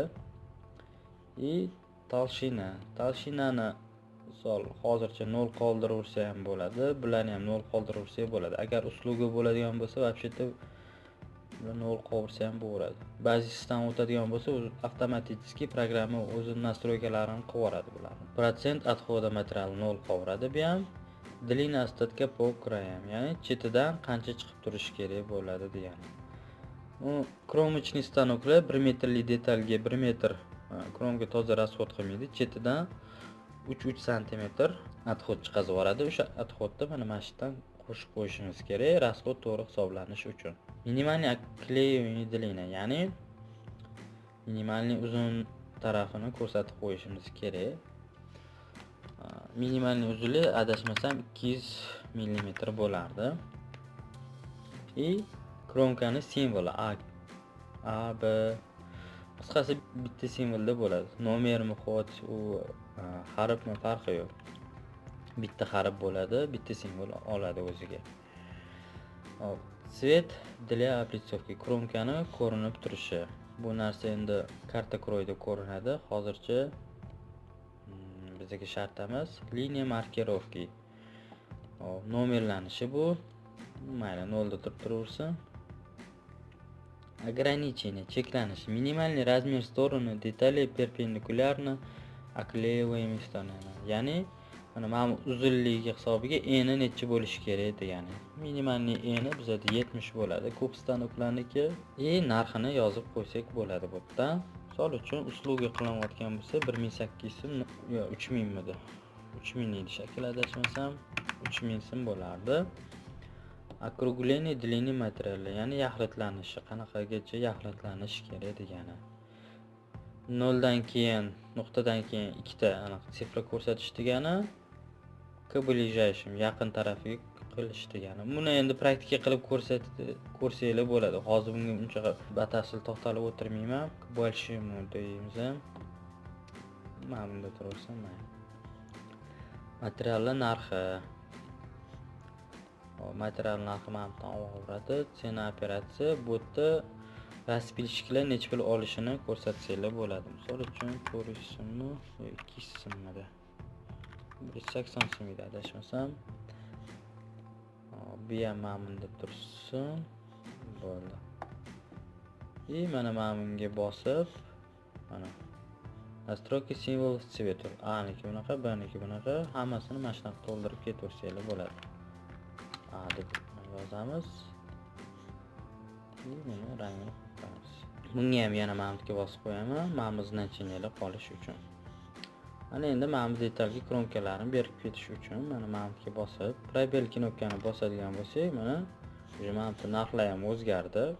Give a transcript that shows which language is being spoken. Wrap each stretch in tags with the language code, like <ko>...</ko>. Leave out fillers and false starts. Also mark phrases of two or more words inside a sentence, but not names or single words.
<uz>И talshinani misol hozircha 0 qoldirsa ham bo'ladi, bularni ham 0 qoldirsa bo'ladi. Agar uslugi bo'ladigan bo'lsa, вообще-то 0 qoldirsa ham bo'ladi. Bazisdan o'tadigan bo'lsa, avtomatik programma o'z nastroykalarini qilib bularni.</uz> <ru>Процент отхода</ru> <uz>material 0 qoldiradi bu ham.</uz> <ru>Длина остатка по краям,</ru> <uz>ya'ni chetidan qancha chiqib turishi kerak bo'ladi degani. U kromочный stanoklar 1 metrli detalga 1 metr kromga toza расход qilmaydi. Chetidan 3 sm отход chiqazib yuboradi. O'sha отходni mana shundan qo'shib qo'yishimiz kerak, расход to'g'ri hisoblanishi uchun.</uz> <ru>Минимальный клеевание длина,</ru> <uz>ya'ni minimalniy uzun tarafini ko'rsatib qo'yishimiz kerak. Minimalniy uzunlik adashmasam 200 mm bo'lardi. И kromkani simvoli A, B qisqasi bitta simvolda bo'ladi. Nomermi, xod, u harfmi farqi yo'q. Bitta harf bo'ladi, bitta simvol oladi o'ziga. Hop,</uz> <ru>цвет для облицовки.</ru> <uz>Kromkani ko'rinib turishi. Bu narsa endi karta kroyda ko'rinadi. Hozircha bizga shart emas. Liniya markirovki. Nomerlanishi bu. Mayli 0 da turib turaversin. Ограничение, cheklanish.</uz> <ru>Минимальный размер стороны деталей перпендикулярно оклеиваемой стороны.</ru> <uz>Ya'ni mana uzunligi hisobiga eni necha bo'lishi kerak degani. Minimalniy eni bizda 70 bo'ladi. Ko'p stanoklarniki narxini yozib qo'ysak bo'ladi bu yerda. Misol uchun usluga qilinayotgan bo'lsa 1800 so'm yo 3000 midi. 3000 edi shakl adashmasam 3000 so'm bo'lardi. Округление длины материала, ya'ni yaxlitlanishi, qanaqagacha yaxlitlanishi kerak degani. 0 dan keyin, nuqtadan keyin ikkita aniq sifra ko'rsatish degani,</uz> <ru>к ближайшим</ru> <uz>yaqin tarafiga qilish degani. Buni endi praktika qilib ko'rsanglar bo'ladi. Hozir bunga uncha batafsil to'xtalib o'tirmayman.</uz> <ru>К большому</ru> <uz>deymiz ham. Mana bunda turaversin. Materiallar narxi. Material narxi mana bundan olaveradi. Cena operatsiya bu yerda raspilshiklar necha pul olishini ko'rsatsanglar bo'ladi. Misol uchun 400 so'mmi yo 200 so'mmida. 180 so'm edi adashmasam. Bu ham mana bunda tursin. Bo'ldi. Mana bunga bosib, mana</uz> <ru>настройки символ цвета.</ru> <uz>Aniki bunaqa, B'niki bunaqa, hammasini mana shunaqa to'ldirib ketaversanglar bo'ladi. Deb yozamiz. Buni rangini qo'yamiz. Bunga ham yana mana bunga bosib qo'yaman, mana bu значениялар qolish uchun. Mana endi mana bu detalga kromkalarini berib ketish uchun mana bunga bosib, probel knopkani bosadigan bo'lsak, mana bu narxlar ham o'zgardi.</uz>